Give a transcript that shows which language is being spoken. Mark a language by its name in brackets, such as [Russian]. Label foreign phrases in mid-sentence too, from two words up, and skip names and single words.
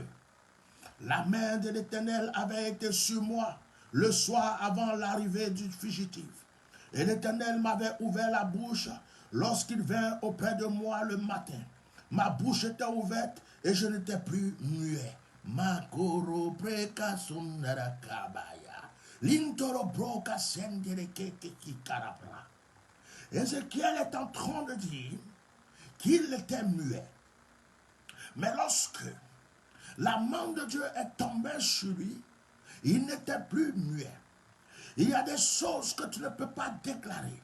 [French] La main de l'Éternel avait été sur moi le soir avant l'arrivée du fugitif. Et l'Éternel m'avait ouvert la bouche lorsqu'il vint auprès de moi le matin. Ma bouche était ouverte et je n'étais plus muet. Makoro preka sundara kabaya. Lintoro broka sendere keki karabra. Ézéchiel est en train de dire qu'il était muet. Mais lorsque la main de Dieu est tombée sur lui, il n'était plus muet. Il y a des choses que tu ne peux pas déclarer.